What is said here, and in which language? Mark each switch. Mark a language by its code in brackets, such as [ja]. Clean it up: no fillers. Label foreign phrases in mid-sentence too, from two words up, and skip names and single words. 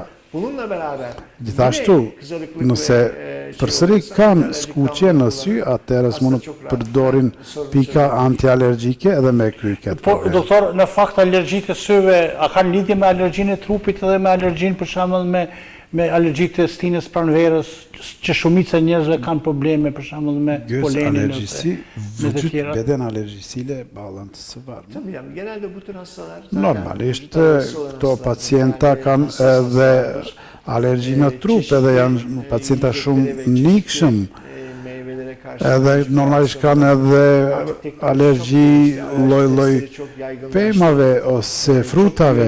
[sq] Gjithashtu, nëse përsëri kanë skuqje në sy, atëherë mund të përdorin pika antialergjike edhe me kry këtë Po, problem. doktor, në fakt alergjitë e syve, a kanë lidhje me alergjinë e trupit edhe me alergjinë për shembull me alergjitë e stinës pranverës, që shumica e njerëzve kanë probleme për shembull me [tr] Göz [sq] polenin [tr] alerjisi, vücut beden alerjisiyle bağlantısı var mı? tabii yani genelde bu tür hastalar [sq] Normalisht, këto pacienta kanë edhe alergji në trup, edhe janë pacienta shumë nikshëm, edhe normalisht kanë edhe alergji lloj-lloj pemave ose frutave.